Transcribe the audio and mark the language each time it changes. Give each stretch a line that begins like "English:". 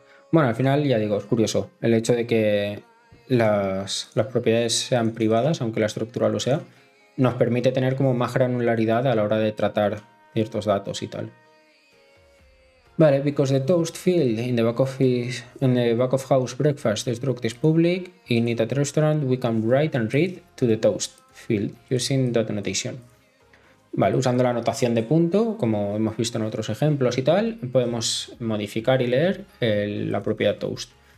Spanish: Bueno, al final ya digo, es curioso el hecho de que las propiedades sean privadas, aunque la estructura lo sea, nos permite tener como más granularidad a la hora de tratar ciertos datos y tal.
English: Vale, because the toast field in the back of house breakfast struct is public, in eat at restaurant we can write and read to the toast field using dot notation.
Spanish: Vale, usando la notación de punto, como hemos visto en otros ejemplos y tal, podemos modificar y leer la propiedad toast.